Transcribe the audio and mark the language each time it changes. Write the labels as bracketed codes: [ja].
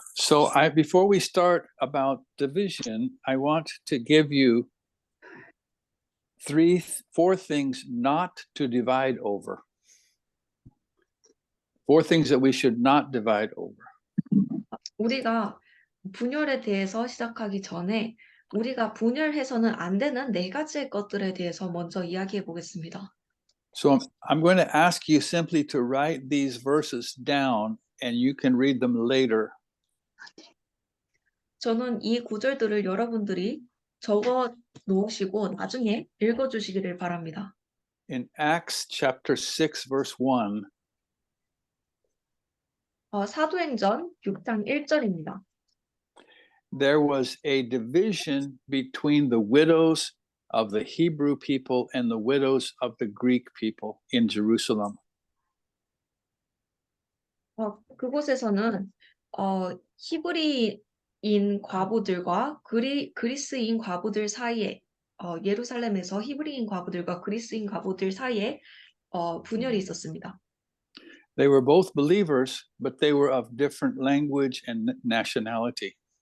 [en] So before we start about division, I want to give you four things not to divide over. Four things that we should not divide over. [ko] 우리가 분열에 대해서 시작하기 전에 우리가 분열해서는 안 되는 네 가지의 것들에 대해서 먼저 이야기해 보겠습니다. [en] So I'm going to ask you simply to write these verses down and you can read them later. [ko] 저는 이 구절들을 여러분들이 적어 놓으시고 나중에 읽어 주시기를 바랍니다. [en] In Acts chapter 6, verse 1, [ko] 사도행전 6장 1절입니다. [en] there was a division between the widows of the Hebrew people and the widows of the Greek people in Jerusalem. [ko] 그곳에서는 히브리인 과부들과 그리스인 과부들 사이에 예루살렘에서 히브리인 과부들과 그리스인 과부들 사이에 분열이 있었습니다. [en] They were both believers, but they were of different language and nationality.